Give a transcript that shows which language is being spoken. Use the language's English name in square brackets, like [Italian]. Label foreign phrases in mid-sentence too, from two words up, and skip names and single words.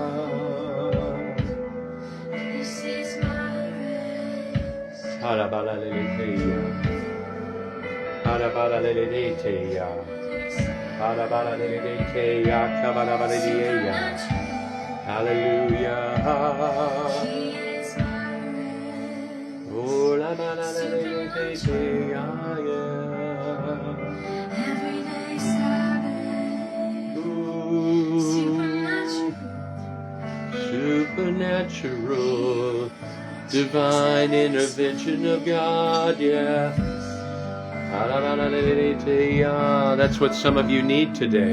[English] This is my rest. Hallelujah. Hallelujah. Hallelujah. He is my rest. Oh, la la la la Everyday Sabbath. Supernatural. supernatural, divine intervention of God, yeah. That's what some of you need today.